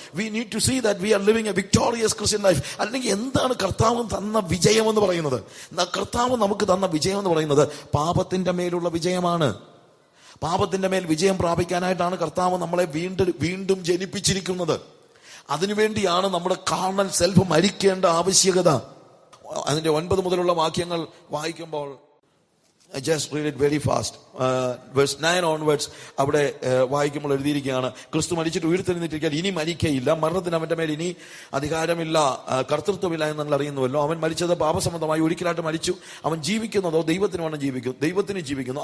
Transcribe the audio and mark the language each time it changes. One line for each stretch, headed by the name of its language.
English: We need to see that we are living a victorious Christian life.
Malayalam: അല്ലെങ്കിൽ എന്താണ് കർത്താവ് തന്ന വിജയം എന്ന് പറയുന്നത്? കർത്താവ് നമുക്ക് തന്ന വിജയം എന്ന് പറയുന്നത് പാപത്തിന്റെ മേലുള്ള വിജയമാണ്. പാപത്തിന്റെ മേൽ വിജയം പ്രാപിക്കാനായിട്ടാണ് കർത്താവ് നമ്മളെ വീണ്ടും ജനിപ്പിച്ചിരിക്കുന്നത്. അതിനുവേണ്ടിയാണ് നമ്മുടെ കാർണൽ സെൽഫ് മരിക്കേണ്ട ആവശ്യകത. അതിന്റെ 9 മുതലുള്ള വാക്യങ്ങൾ വായിക്കുമ്പോൾ,
English: I just read it very fast. Verse 9 onwards,
Malayalam: അവിടെ വായിക്കുമ്പോൾ എഴുതിയിരിക്കുകയാണ്, ക്രിസ്തു മരിച്ചിട്ട് ഉയർത്തെഴുന്നേറ്റിരിക്കാൻ ഇനി മരിക്കയില്ല, മരണത്തിന് അവന്റെ മേൽ ഇനി അധികാരമില്ല, കർത്തൃത്വമില്ല എന്ന് നിങ്ങൾ അറിയുന്നുവല്ലോ. അവൻ മരിച്ചത് പാപസംബന്ധമായി ഒരിക്കലായിട്ട് മരിച്ചു. അവൻ ജീവിക്കുന്നതോ ദൈവത്തിന് ജീവിക്കുന്നു.